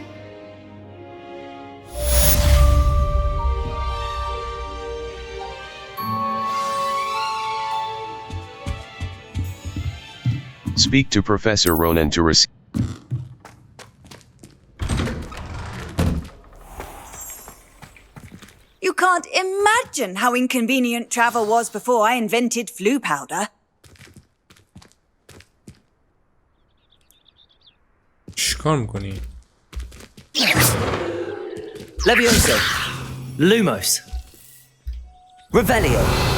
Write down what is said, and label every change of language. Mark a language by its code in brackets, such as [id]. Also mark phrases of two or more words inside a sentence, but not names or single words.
[en] Speak to Professor Ronan to receive. You can't imagine how inconvenient travel was before I invented flu powder. [fa] چیکار میکنی؟ [en] Levioso. Lumos. Revelio.